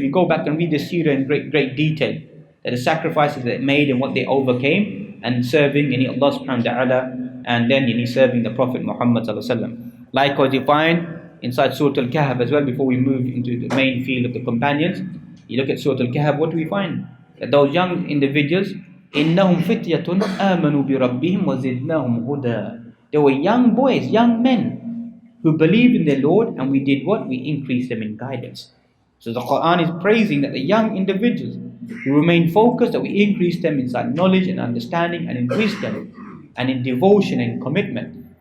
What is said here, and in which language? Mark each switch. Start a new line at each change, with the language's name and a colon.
English: We go back and read the seerah in great detail, that the sacrifices they made and what they overcame, and serving Allah subhanahu wa ta'ala, and then serving the Prophet Muhammad sallallahu alaihi wasallam. Likewise, you find inside Surah Al-Kahf as well, before we move into the main field of the companions, you look at Surah Al-Kahf, what do we find? That those young individuals,
Arabic: إِنَّهُمْ فِتْيَةٌ آمَنُوا بِرَبِّهِمْ وَزِدْنَاهُمْ هُدًى.
English: They were young boys, young men, who believed in their Lord, and we did what? We increased them in guidance. So the Quran is praising that the young individuals who remain focused, that we increase them inside knowledge and understanding and in wisdom and in devotion and commitment.